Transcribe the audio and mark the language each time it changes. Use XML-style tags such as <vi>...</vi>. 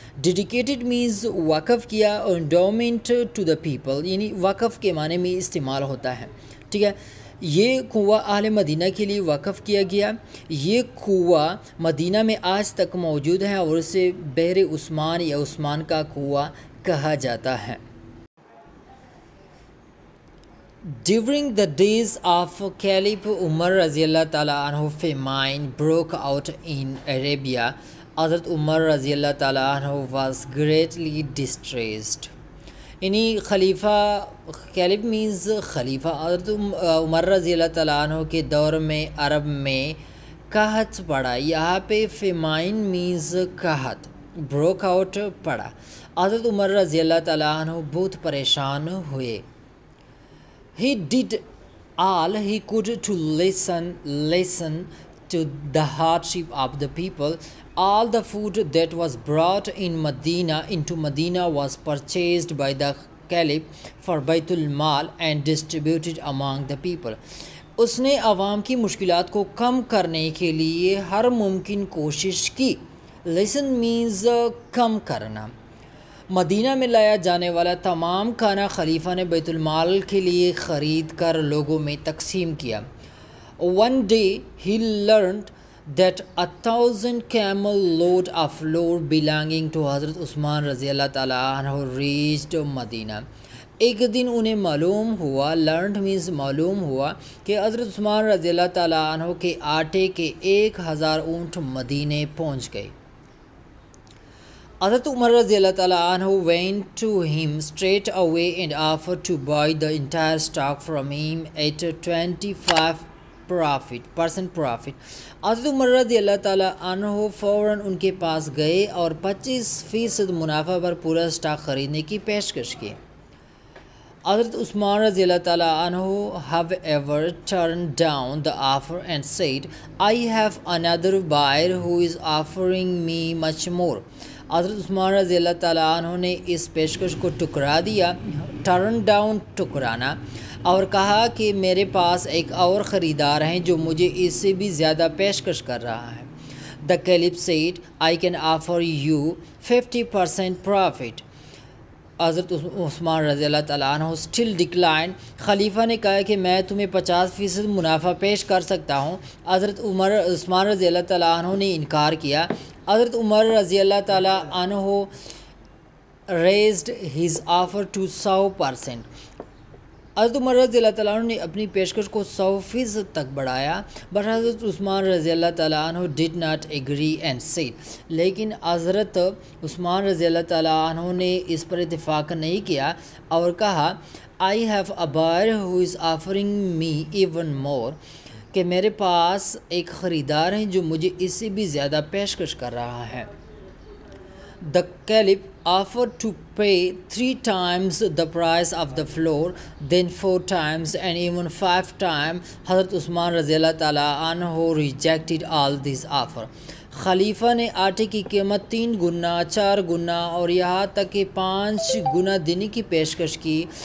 <en>dedicated means</en> <ur>وقف کیا، اور</ur> <en>endowment to the people</en> <ur>یعنی وقف کے معنی میں استعمال ہوتا ہے. ٹھیک ہے، یہ کنواں اہل مدینہ کے لیے وقف کیا گیا. یہ کنواں مدینہ میں آج تک موجود ہے اور اسے بحر عثمان یا عثمان کا کنواں کہا جاتا ہے.</ur> <en>During the days of Caliph Umar Raziallah Ta'ala anhu, famine broke out in Arabia. Hazrat Umar Raziallah Ta'ala anhu was greatly distressed.</en> <ur>یعنی خلیفہ</ur> <en>caliph means</en> <ur>خلیفہ حضرت عمر رضی اللہ تعالیٰ عنہ کے دور میں عرب میں قحط پڑا. یہاں پہ</ur> <en>famine means</en> <ur>قحط،</ur> <en>broke out</en> <ur>پڑا. حضرت عمر رضی اللہ تعالیٰ عنہ بہت پریشان ہوئے.</ur> <en>He did all he could to listen to the hardship of the people. All the food that was brought into Medina was purchased by the Caliph for Baitul Mal and distributed among the people.</en> <ur>اس نے عوام کی مشکلات کو کم کرنے کے لیے ہر ممکن کوشش کی.</ur> <en>Listen means</en> <ur>کم کرنا. مدینہ میں لایا جانے والا تمام کھانا خلیفہ نے بیت المال کے لیے خرید کر لوگوں میں تقسیم کیا.</ur> <en>One day he learned that 1,000 camel load of flour belonging to حضرت عثمان رضی اللہ تعالیٰ عنہ reached مدینہ.</en> <ur>ایک دن انہیں معلوم ہوا،</ur> <en>learned means</en> <ur>معلوم ہوا کہ حضرت عثمان رضی اللہ تعالیٰ عنہ کے آٹے کے 1,000 اونٹ مدینے پہنچ گئے.</ur> <en>حضرت عمر رضی اللہ تعالیٰ عنہ went to him straight away and offered to buy the entire stock from him at 25% profit.</en> <ur>حضرت عمر رضی اللہ تعالیٰ عنہ فوراً ان کے پاس گئے اور 25% منافع پر پورا سٹاک خریدنے کی پیشکش کی.</ur> <en>حضرت عثمان رضی اللہ تعالیٰ عنہ however turned down the offer and said, I have another buyer who is offering me much more.</en> <ur>حضرت عثمان رضی اللہ تعالیٰ عنہ نے اس پیشکش کو ٹکرا دیا.</ur> <en>turn down</en> <ur>ٹکرانا، اور کہا کہ میرے پاس ایک اور خریدار ہیں جو مجھے اس سے بھی زیادہ پیشکش کر رہا ہے.</ur> <en>The Caliph said, I can offer you 50% profit.</en> <ur>حضرت عثمان رضی اللہ تعالیٰ عنہ</ur> <en>still declined.</en> <ur>خلیفہ نے کہا کہ میں تمہیں 50% منافع پیش کر سکتا ہوں. حضرت عثمان رضی اللہ تعالیٰ عنہ نے انکار کیا.</ur> <en>حضرت عمر رضی اللہ تعالیٰ عنہ raised his offer to 100%.</en> <ur>حضرت عمر رضی اللہ تعالیٰ عنہ نے اپنی پیشکش کو 100% تک بڑھایا.</ur> <en>but Hazrat Usman رضی اللہ تعالیٰ عنہ did not agree and said.</en> <ur>لیکن حضرت عثمان رضی اللہ تعالیٰ عنہ نے اس پر اتفاق نہیں کیا اور کہا</ur> <en>I have a buyer who is offering me even more.</en> <ur>کہ میرے پاس ایک خریدار ہیں جو مجھے اس سے بھی زیادہ پیشکش کر رہا ہے.</ur> <en>The Caliph offered to pay 3 times the price of the flour, then 4 times and even 5 times. Hazrat Usman رضی اللہ تعالیٰ عنہ rejected all these offer.</en> <ur>خلیفہ نے آٹے کی قیمت 3 گنا، 4 گنا اور یہاں تک کہ 5 گنا دینے کی پیشکش کی.</ur>